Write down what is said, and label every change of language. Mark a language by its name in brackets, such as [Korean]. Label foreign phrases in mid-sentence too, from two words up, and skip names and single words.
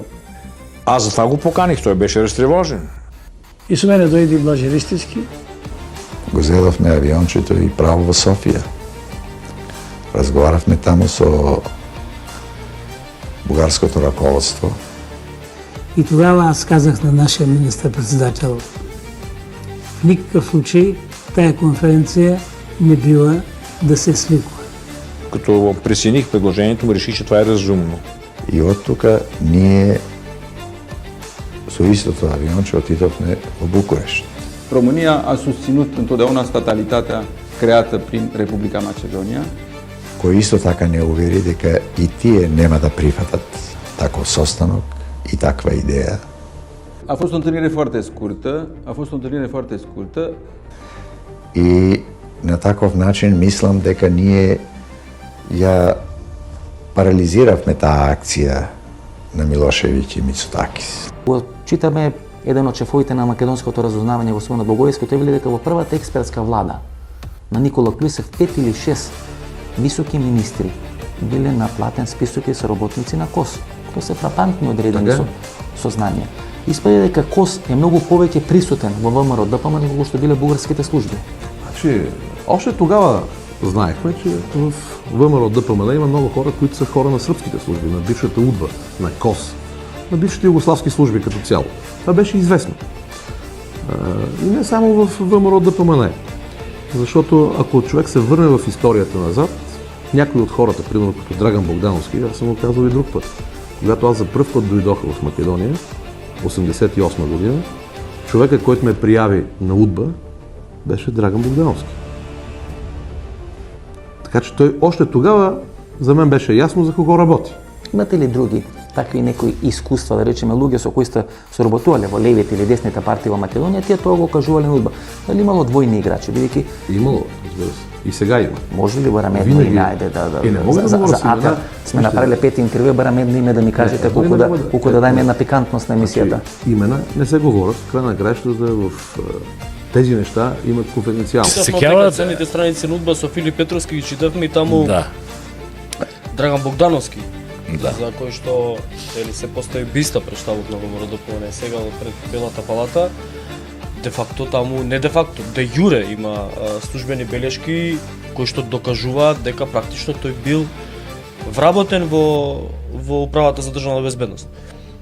[Bulgarian] Аз за това го поканих, [Macedonian] тој беше растревожен. И со мене дојде и Блаже Ристевски. Го зедовме авиончето и право во Софија. Разговаравме таму со бугарското раководство. [Bulgarian] И тогава аз казах на нашия министър-председател, в никакъв случай тая конференция не била да се свиква. Като пресених предложението му, реших, че това е разумно. [Macedonian] И од тука ние со истото авионче отидовме во Букуреш. [Romanian] România a susținut întotdeauna statalitatea creată prin Republica Macedonia. [Macedonian] Кој исто така не увери дека и тие нема да прифатат таков состанок и таква идеја. [Romanian] A fost o întâlnire foarte scurtă. [Macedonian] И на таков начин мислам дека ние ја парализиравме таа акција на Милошевиќ и Мицотакис. Го читаме еден од шефовите на македонското разузнавање, господин Благоевски, тој вели дека во првата експертска влада на Никола Клюсев 5 или 6 високи министри биле на платен список и се работници на КОС. Тоа се фрапантни одредени со знање. Испаѓа дека КОС е многу повеќе присутен во ВМРО ДПМН nego што биле бугарските служби. [Bulgarian] Значи, още тогава знаехме, че в ВМРО ДПМН има много хора, които са хора на сръбските служби, на бившата УДБА, на КОС, на бившите югославски служби като цяло. Това беше известно. И не само в ВМРО ДПМН. Защото ако човек се върне в историята назад, някои от хората, примерно като Драган Богдановски, аз съм го казал и друг път, когато аз за пръв път дойдох в Македония, 1988 година, човека, който ме прияви на УДБА, беше Драган Богдановски. Така че той още тогава за мен беше ясно за кого работи. [Macedonian] Имате ли други такви некои искуства, да речеме луѓе со кои сте соработувале во левите или десните партии во Македонија, тие тоа го кажувале на УДБА? Дали имало двојни играчи, бидејќи имало, разбира се. И сега има. Може ли барам едно име, ајде за АТА сме направиле 5 интервју, барам едно име да ми кажете колку да дајме една пикантност на емисијата. Имена не се говорат, [Bulgarian] крај на краищата в тези неща имат конфиденцијално. [Macedonian] Читавме ценните страници на УДБА со Филип Петровски, ги читавме и таму Драган Богдановски, за кој што се постои биста пред штабот на ВМРО ДПМН сега пред Белата палата. Де факто таму, не де факто, де јуре има службени белешки кои што докажуваат дека практично тој бил вработен во управата за државна безбедност.